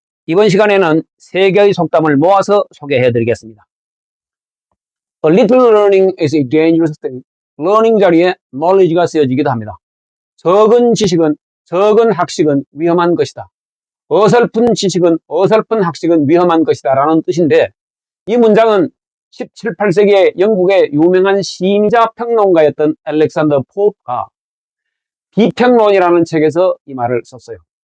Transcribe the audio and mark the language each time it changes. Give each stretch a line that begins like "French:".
Korean: 이번 시간에는 세 개의 속담을 모아서 소개해 드리겠습니다.
English: A little learning is a dangerous thing.
Korean: learning 자리에 knowledge가 쓰여지기도 합니다. 적은 학식은 위험한 것이다. 어설픈 지식은, 어설픈 학식은 위험한 것이다 라는 뜻인데, 이 문장은 17, 18세기에 영국의 유명한 시인이자 평론가였던 알렉산더 포프가 비평론이라는 책에서 이 말을 썼어요.